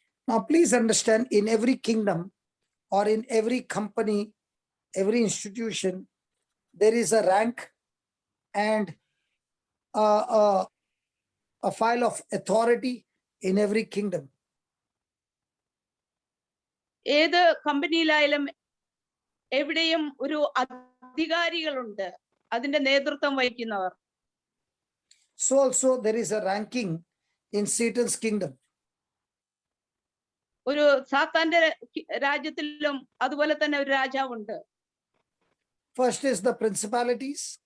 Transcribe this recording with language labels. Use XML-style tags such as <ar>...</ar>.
<en>Now, please understand, in every kingdom or in every company, every institution, there is a rank and a file of authority in every kingdom.</en> <ml>ഏത് കമ്പനിയിലായാലും എവിടെയും ഒരു അധികാരികളുണ്ട്, അതിന്റെ നേതൃത്വം വഹിക്കുന്നവർ.</ml> <en>So also there is a ranking in Satan's kingdom.</en> <ml>ഒരു സാത്താന്റെ രാജ്യത്തിലും അതുപോലെ തന്നെ ഒരു രാജാവുണ്ട്.</ml> <en>First is the principalities.</en>